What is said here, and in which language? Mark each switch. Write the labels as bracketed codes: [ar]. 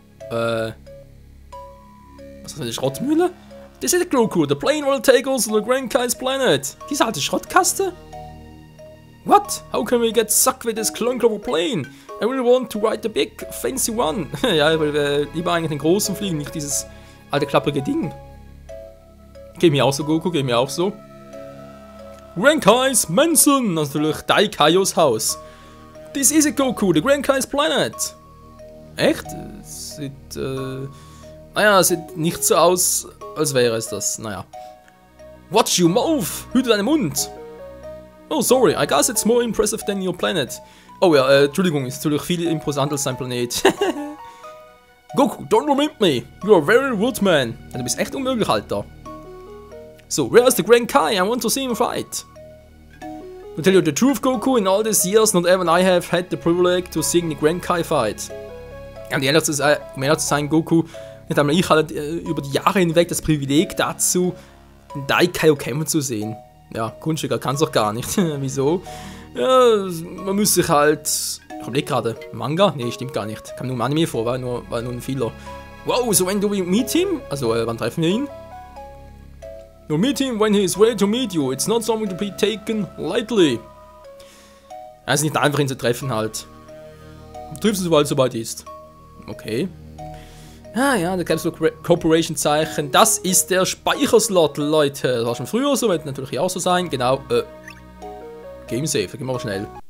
[de] Was ist das, eine Schrottmühle? [en] This is the Goku. The plane will take us to the Grand Kai's planet. [de] Diese alte Schrottkaste? [en] What? How can we get stuck with this clunky plane? I really want to ride the big, fancy one. [de] Ja, ich will lieber eigentlich den großen fliegen, nicht dieses alte klapprige Ding. Geht mir auch so, Goku, geht mir auch so. Grand Kai's Mansion, natürlich Daikaios Haus. [en] This is it, Goku, the Grand Kai's planet. [de] Echt? Sieht, naja, sieht nicht so aus, als wäre es das, naja. [en] Watch you move, [de] hüte deinen Mund. [en] Oh, sorry, I guess it's more impressive than your planet. [de] Oh ja, Entschuldigung, ist natürlich viel imposanter als sein Planet. [en] Goku, don't omit me. You are very rude, man. [de] Ja, du bist echt unmöglich, Alter. [en] So, where is the Grand Kai? I want to see him fight. To tell you the truth, Goku, in all these years, not even I have had the privilege to see the Grand Kai fight. [de] Ja, um ehrlich zu sein, Goku, nicht einmal ich hatte über die Jahre hinweg das Privileg dazu, den Daikaio kämpfen zu sehen. Ja, Kunststücker kann es doch gar nicht. Wieso? Ja, man muss sich halt... Ich überlege gerade, Manga? Nee, stimmt gar nicht. Kam nur im Anime vor, war nur ein Fehler. [en] Wow, so when do we meet him? [de] Also, wann treffen wir ihn? [en] You meet him when he is ready to meet you. It's not something to be taken lightly. [de] Ja, es ist nicht einfach, ihn zu treffen halt. Du triffst ihn, sobald es soweit ist. Okay. Ah ja, der Capsule Corporation Zeichen. Das ist der Speicherslot, Leute. Das war schon früher so, wird natürlich auch so sein. Genau, Game Save, gehen wir mal schnell.